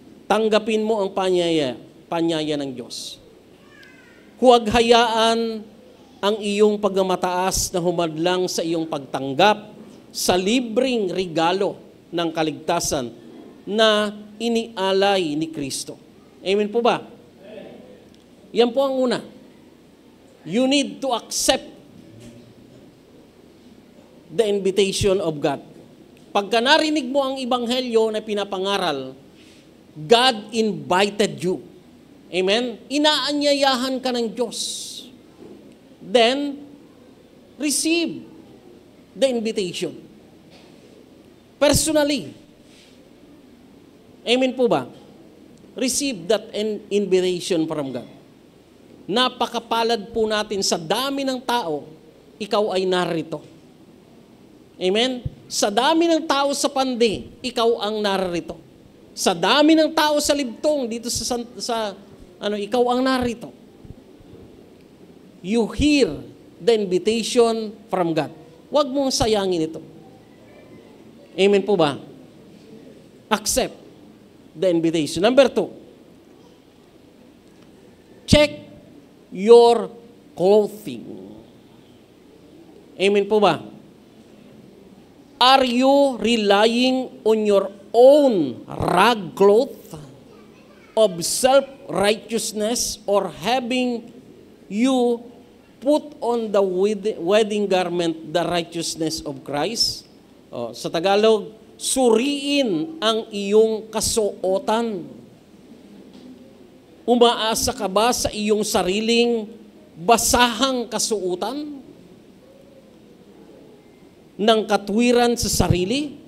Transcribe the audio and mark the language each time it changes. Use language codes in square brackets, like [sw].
[tl] Tanggapin mo ang panyaya ng Diyos. Huwag hayaan ang iyong pagmamataas na humadlang sa iyong pagtanggap sa libreng regalo ng kaligtasan na inialay ni Kristo. Amen po ba? Yan po ang una. [en] You need to accept the invitation of God. [tl] Pagka narinig mo ang ebanghelyo na pinapangaral, [en] God invited you. [tl] Amen? Inaanyayahan ka ng Diyos. [en] Then, receive the invitation. Personally. Amen [tl] po ba? [en] Receive that invitation from God. [tl] Napakapalad po natin sa dami ng tao, ikaw ay narito. Amen? Sa dami ng tao sa pandi, ikaw ang narito. Sa dami ng tao sa libtong, dito ikaw ang narito. [en] You hear the invitation from God. [tl] Huwag mong sayangin ito. Amen po ba? [en] Accept the invitation. Number 2, check your clothing. Amen [tl] po ba? [en] Are you relying on your own rag cloth of self-righteousness or having you put on the wedding garment the righteousness of Christ? [tl] Sa Tagalog, suriin ang iyong kasuotan. Umaasa ka ba sa iyong sariling basahang kasuotan ng katwiran sa sarili?